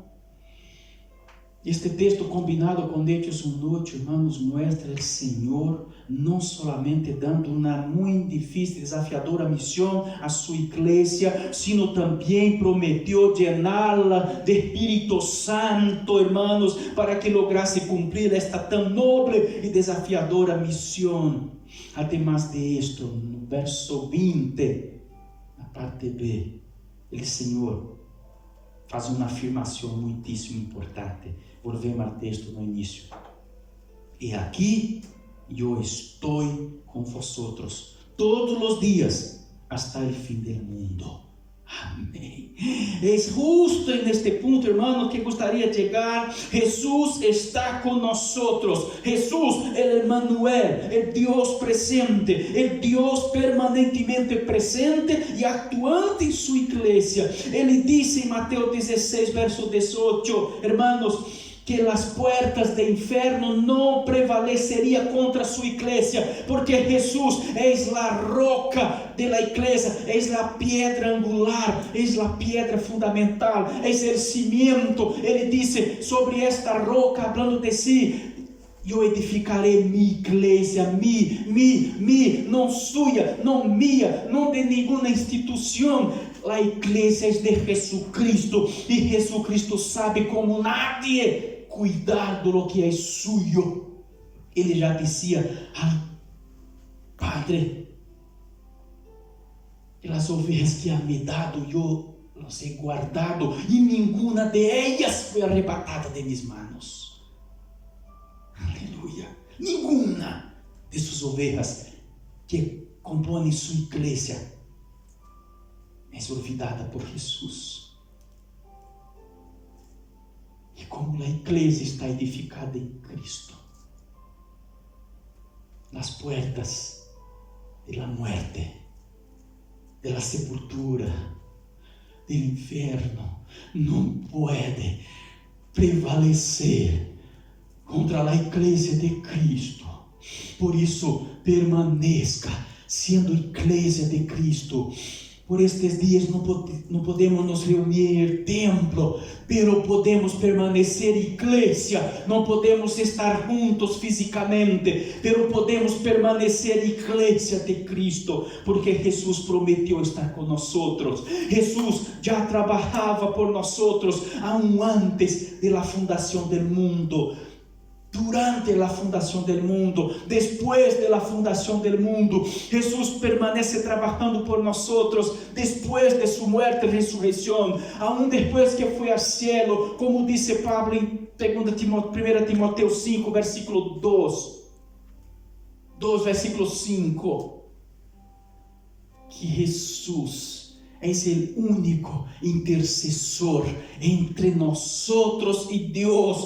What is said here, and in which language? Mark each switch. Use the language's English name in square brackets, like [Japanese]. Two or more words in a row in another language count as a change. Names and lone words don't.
[Spanish] Este texto combinado con Hechos 1:8, hermanos, muestra el Señor no solamente dando una muy difícil, desafiadora misión a su iglesia, sino también prometió llenarla de Espíritu Santo, hermanos, para que lograse cumplir esta tan noble y desafiadora misión. Además de esto, [Portuguese] no verso 20, na parte B, o Senhor faz uma afirmação muitíssimo importante. Volvemos ao texto no início. E aqui eu estou com vosotros todos os dias [Spanish] hasta el fin del mundo. [Portuguese] Amém. É justo neste ponto, hermano, que gostaria de chegar. Jesus está com nós. Jesus, el Emmanuel, el Deus presente, el Deus permanentemente presente e actuante em sua igreja. Ele disse em Mateus 16, verso 18, [Spanish] hermanos, que las puertas del infierno no prevalecerían contra su iglesia, porque Jesús es la roca de la iglesia, es la piedra angular, es la piedra fundamental, es el cimiento. Él dice, sobre esta roca, hablando de sí, [Portuguese] eu edificarei minha igreja, não sua, não minha, não de nenhuma instituição. A igreja é de Jesucristo, e Jesucristo sabe como nadie cuidar do que é suyo. Ele já dizia ao Padre, que as ovelhas que [Spanish] ha me dado, [Portuguese] eu [Spanish] las he guardado, [Portuguese] e nenhuma [Spanish] de ellas [Portuguese] foi arrebatada [Spanish] de mis manos. [Portuguese] Aleluia. Nenhuma de suas ovelhas que compõem sua igreja é olvidada por Jesus. E como a igreja está edificada em Cristo, nas [Spanish] puertas de la muerte, de la sepultura, del inferno, [Portuguese] não pode prevalecer contra a igreja de Cristo. Por isso, permaneça sendo igreja de Cristo. Por estes dias não podemos nos reunir em templo, pero podemos permanecer igreja. Não podemos estar juntos fisicamente, pero podemos permanecer igreja de Cristo, porque Jesus prometeu estar com nós. Jesus já trabalhava por nós [Spanish] aún antes de la [Portuguese] fundação do mundo. [Spanish] Durante la fundación del mundo, después de la fundación del mundo, Jesús permanece trabajando por nosotros después de su muerte y resurrección, aún después que fue al cielo, como dice Pablo en 1 Timoteo 5, versículo 2, versículo 5, que Jesús es el único intercesor entre nosotros y Dios.